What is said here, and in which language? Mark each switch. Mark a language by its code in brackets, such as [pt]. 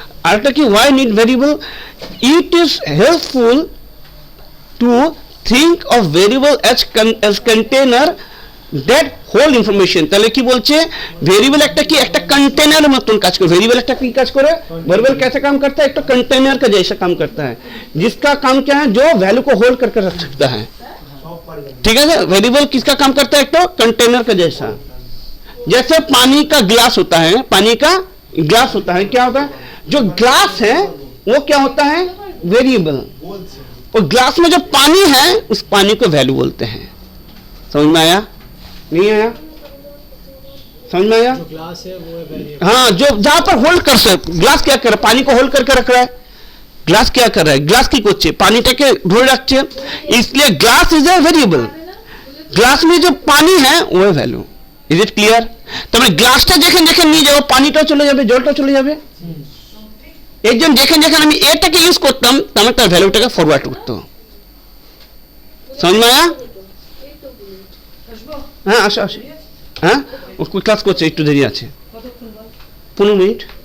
[hi] आर्टा की [en] why need variable? It is helpful to think of variable as container that hold information। [bn] তাহলে কি বলছে? Variable একটা কি একটা कंटेनर মতন কাজ করে। ভেরিয়েবল একটা কি কাজ করে? [hi] वेरिएबल कैसे काम करता है? एक तो कंटेनर का जैसा काम करता है, जिसका काम क्या है? जो वैल्यू को होल्ड करके रख सकता है। ठीक है, वेरिएबल किसका काम करता है? एक तो कंटेनर का जैसा। जैसे पानी का ग्लास होता है, पानी का ग्लास होता है, क्या होता है? जो ग्लास है वो क्या होता है? वेरिएबल। और ग्लास में जो पानी है उस पानी को वैल्यू बोलते हैं। समझ में आया? नहीं आया? समझ में आया? जो ग्लास है वो है वेरिएबल। हाँ, जो जहां पर होल्ड कर सकते, ग्लास क्या कर रहा है? पानी को होल्ड करके रख रहा है। ग्लास क्या कर रहा है? ग्लास की [bn] করছে পানিটাকে ধরে রাখছে, [hi] इसलिए [en] Glass is a variable. [hi] Glass में जो पानी है वो है वैल्यू। [en] Is it clear? [bn] তবে গ্লাসটা যেখানে যেখানে নিয়ে যাবো পানিটাও চলে যাবে, জলটাও চলে যাবে। এর জন্য যেখানে যেখানে আমি এটাকে ইউজ করতাম তাহলে তার ভ্যালুটাকে ফরওয়ার্ড করতো। [hi] समझ में आया? [bn] হ্যাঁ আসো আসো। হ্যাঁ ও ক্লাস করছে, একটু দেরি আছে, 15 মিনিট।